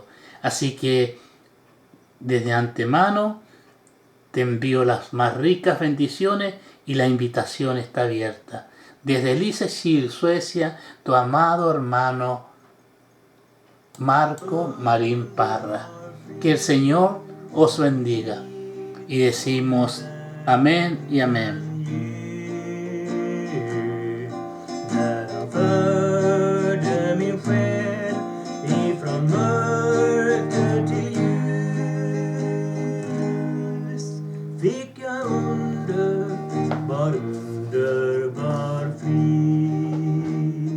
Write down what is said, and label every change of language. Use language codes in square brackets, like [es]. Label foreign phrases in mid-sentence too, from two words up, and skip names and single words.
[es] Así que desde antemano te envío las más ricas bendiciones y la invitación está abierta. Desde Lysekil, Suecia, tu amado hermano Marco Marín Parra. Que el Señor os bendiga. Y decimos amén y amén. [sv] När han förde min själ ifrån mörker till ljus, fick jag underbar frid.